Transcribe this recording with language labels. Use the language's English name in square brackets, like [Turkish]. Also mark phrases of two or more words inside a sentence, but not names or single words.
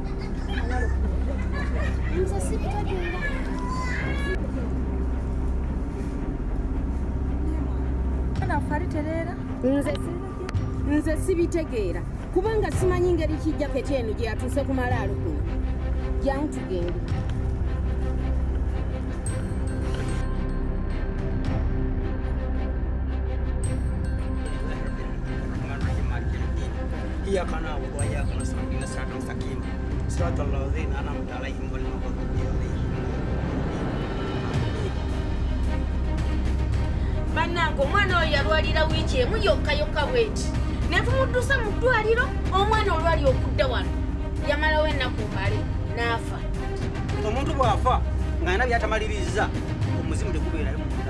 [Ganda] Nze sibitegeera. Nze sibitegeera kubanga simanyi ngeri kijaketi eno gye yatuuse ku malaalo kuno. Jangu tugende. [Arabic] إياك نعبد وإياك نستعين صراط المستقيم صراط الذين أنعمت عليهم غير المغضوب عليهم. [Ganda] Bannange omwana oyo yalwalira wiiki emu yokka bweti. Ne tumuddusa mu ddwaliro omwana olwali okudda wano. Yamalawo ennaku mbale n'afa. Omuntu bw'afa ng'alina by'atamaliriza omuzimu tegubeerayo mu munda.